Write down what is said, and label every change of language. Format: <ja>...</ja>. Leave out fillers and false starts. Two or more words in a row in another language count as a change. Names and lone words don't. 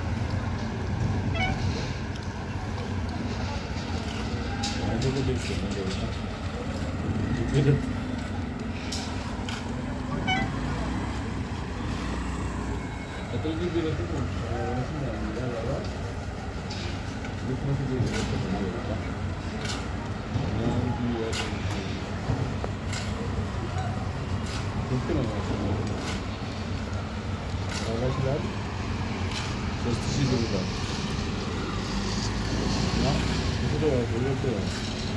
<ko>안쪽에도 있었는데 여기는 떨기비를 조금 하시면 안 되다가 이렇게 해서 이렇게 올려볼까? 여기에 그렇게 나가시면</ko> <tr>arkadaşlar soslu var. Ya, bu da var, böyle de var.</tr>